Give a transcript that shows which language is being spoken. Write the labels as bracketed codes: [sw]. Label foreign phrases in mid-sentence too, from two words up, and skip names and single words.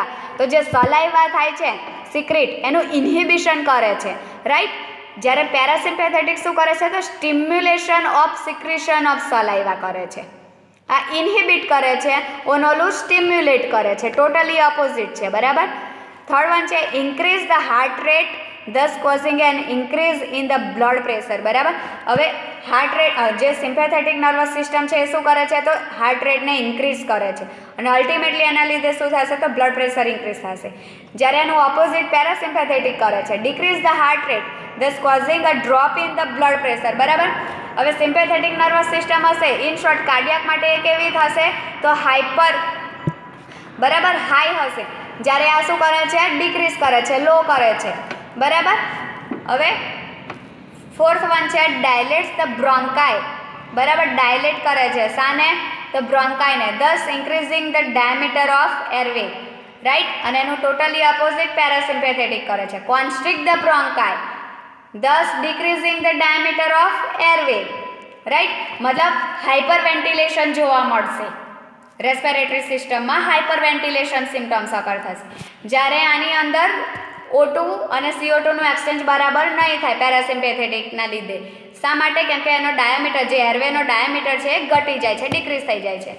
[gu] તો જે સલાઇવા થાય છે સિક્રિટ એનું ઇન્હિબિશન કરે છે, રાઈટ. જ્યારે પેરાસિમ્પેથેટિક શું કરે છે, તો [en] stimulation of secretion of saliva [gu] કરે છે. આ ઇન્હિબિટ કરે છે, ઓનોલું સ્ટિમ્યુલેટ કરે છે, [en] totally opposite [gu] છે, બરાબર. [en] third one છે increase the heart rate thus causing an increase in the blood pressure. [gu] બરાબર. હવે [en] heart rate [gu] જે [en] sympathetic nervous system [gu] છે એ શું કરે છે, તો [en] heart rateને increase [gu] કરે છે અને અલ્ટિમેટલી એના લીધે શું થશે, તો [en] blood pressure increase [gu] થશે. જ્યારે એનું [en] opposite parasympathetic [gu] કરે છે, [en] decrease the heart rate thus causing a drop in the blood pressure. [gu] બરાબર. હવે [en] sympathetic nervous system [gu] હશે, [en] in short cardiac [gu] માટે એ કેવી થશે, તો હાઇપર, બરાબર, હાઈ હશે. જ્યારે આ શું કરે છે, ડિક્રીઝ કરે છે, લો કરે છે, બરાબર. [en] હવે fourth one છે dilates the bronchi. [gu] બરાબર, ડાયલેટ કરે છે શાને, તો બ્રોન્કાઈને, [en] thus increasing the diameter of airway, [gu] રાઈટ. અને એનું [en] totally opposite parasympathetic [gu] કરે છે, [en] constrict the bronchi, thus decreasing the diameter of airway, [gu] રાઈટ. મતલબ [en] hyper ventilation [gu] જોવા મળશે [en] respiratory systemમાં, hyper ventilation symptoms occur [gu] થશે. જ્યારે આની અંદર O2 અને CO2 નું એક્સચેન્જ બરાબર નહીં થાય પેરાસિમ્પેથેટિકના લીધે. શા માટે? કેમ કે એનો ડાયામીટર, જે [en] airwayનો diameter [gu] છે એ ઘટી જાય છે, ડિક્રીઝ થઈ જાય છે.